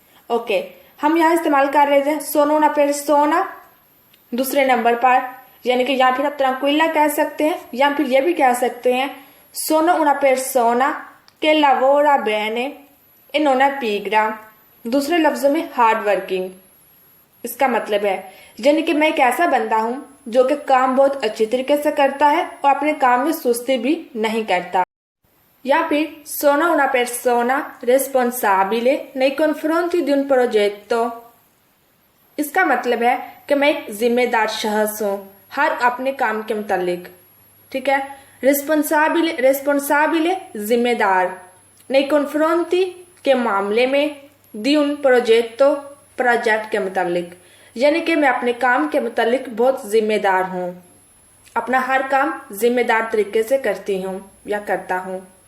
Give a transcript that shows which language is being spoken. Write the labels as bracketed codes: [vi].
[hi] Okay, हम यहाँ इस्तेमाल कर रहे थे सोनो una persona दूसरे नंबर पर, यानी कि या फिर आप tranquilla कह सकते हैं या फिर ये भी कह सकते हैं [it] sono una persona che lavora bene e non è pigra। [hi] दूसरे लफ्जों में हार्ड वर्किंग। इसका मतलब है यानी कि मैं एक ऐसा बंदा हूँ जो कि काम बहुत अच्छी तरीके से करता है और अपने काम में सुस्ती भी नहीं करता। या फिर [it] sono una persona responsabile nei confronti di un progetto। [hi] इसका मतलब है कि मैं एक जिम्मेदार शख्स हूँ हर अपने काम के मुतालिक। ठीक है, रिस्पॉन्साबिले जिम्मेदार, [it] nei confronti [hi] के मामले में, [it] di un progetto [hi] प्रोजेक्ट के मुतालिक, यानी कि मैं अपने काम के मुतालिक बहुत जिम्मेदार हूँ, अपना हर काम जिम्मेदार तरीके से करती हूँ या करता हूँ।